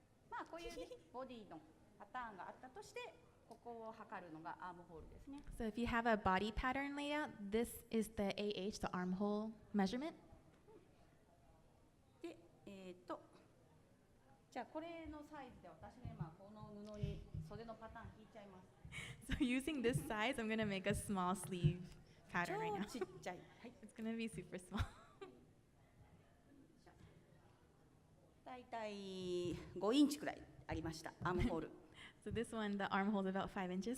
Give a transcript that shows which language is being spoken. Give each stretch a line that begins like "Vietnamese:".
Japanese: まあこういう、ね、ボディのパターンがあったとしてここを測るのがアームホールですね。
English: So if you have a body pattern laid out, this is the AH, the armhole measurement.
Japanese: で、じゃあこれのサイズで私ね、まあ、この布に袖のパターン引いちゃいます。
English: So using this size, I'm going to make a small sleeve pattern right now.
Japanese: 超ちっちゃい。はい。
English: It's going to be super small.
Japanese: だいたい5インチくらいありましたアームホール。
English: So this one, the armhole is about 5 inches.